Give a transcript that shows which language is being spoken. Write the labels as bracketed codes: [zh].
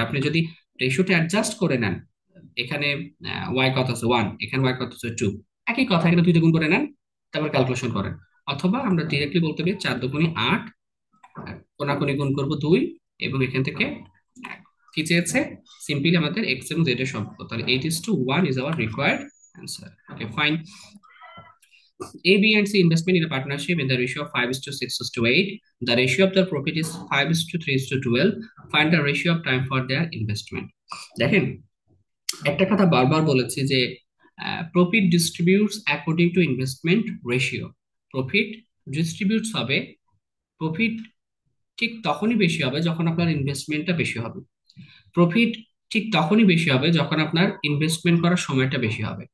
[bn] আপনি যদি রেশিওটা অ্যাডজাস্ট করে নেন, এখানে ওয়াই কত আছে 1, এখানে ওয়াই কত আছে 2, একই কথা, এখানে 2 দিয়ে গুণ করে নেন, তারপর ক্যালকুলেশন করেন। অথবা আমরা ডিরেক্টলি বলতে পারি 4 দুগুণে 8, কোনাকুনি গুণ করবো 2, এবং এখান থেকে 1। কি চেয়েছে? সিম্পলি আমাদের এক্স এবং জেড এর সম্পর্ক, তাহলে 8:1 [en] Is our required answer. Okay, fine. A, B, and C investment in a partnership in the ratio of 5:6:8. The ratio of the profit is 5:3:12. Find the ratio of time for their investment. [bn] দেখেন, একটা কথা বারবার বলেছি যে [en] Profit distributes according to investment ratio. [bn] Profit ডিস্ট্রিবিউটস হবে, profit ঠিক তখনই বেশি হবে যখন আপনার ইনভেস্টমেন্টটা বেশি হবে। প্রফিট ঠিক তখনই বেশি হবে যখন আপনার ইনভেস্টমেন্ট করার সময়টা বেশি হবে।